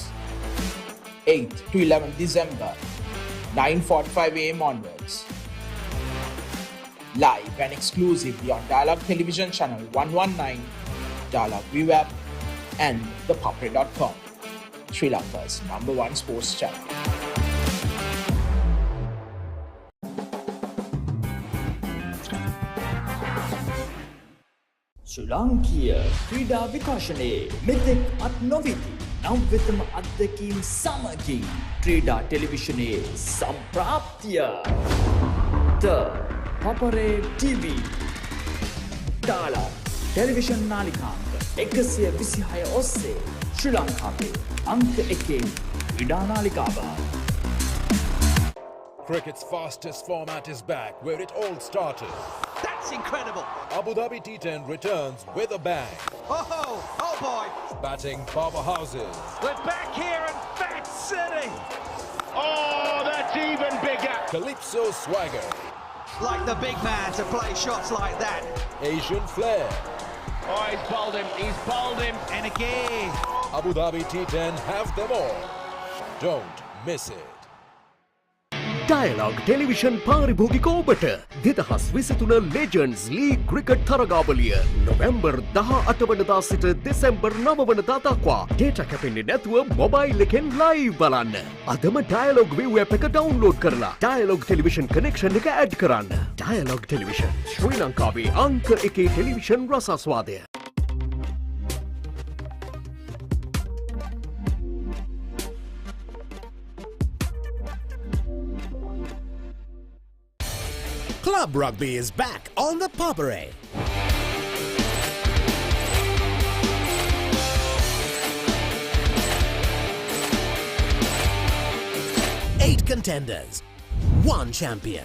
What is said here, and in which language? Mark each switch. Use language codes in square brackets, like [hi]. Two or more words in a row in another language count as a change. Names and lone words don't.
[en] 8th to 11th December, 9:45 AM onwards. Live and exclusively on Dialog Television Channel 119, Dialog ViU app and ThePapare.com. Sri Lanka's #1 sports channel. [si] ශ්‍රී ලාංකීය ක්‍රීඩා විකාශනයේ මෙතෙක් අත් නොවිති නව්‍යතම අත්දැකීම් සමගින් ක්‍රීඩා ටෙලිවිෂනයේ සම්ප්‍රාප්තිය The Papare TV Dialog ටෙලිවිෂන් නාලිකාංක 126 ඔස්සේ ශ්‍රී ලංකාවේ අංක 1 ක්‍රීඩා නාලිකාව. [en] Cricket's fastest format is back where it all started. That's incredible. Abu Dhabi T10 returns with a bang. Oh boy. Batting powerhouses. We're back here in Fat City. Oh, that's even bigger. Calypso swagger. Like the big man to play shots like that. Asian flair. Oh, he's bowled him. And again. Abu Dhabi T10 have them all. Don't miss it. [si] Dialog Television පාරිභෝගික ඔබට 2023 Legends League Cricket තරගාවලිය නොවැම්බර් 18 වනදා සිට දෙසැම්බර් 9 වනදා දක්වා data කැපෙන්නේ නැතුව මොබයිල් එකෙන් live බලන්න. අදම Dialog ViU app එක download කරලා Dialog Television connection එක add කරන්න. Dialog Television ශ්‍රී ලංකාවේ අංක 1 ටෙලිවිෂන් රසාස්වාදය. [en] Club Rugby is back on the Papare. Eight contenders, 1 champion.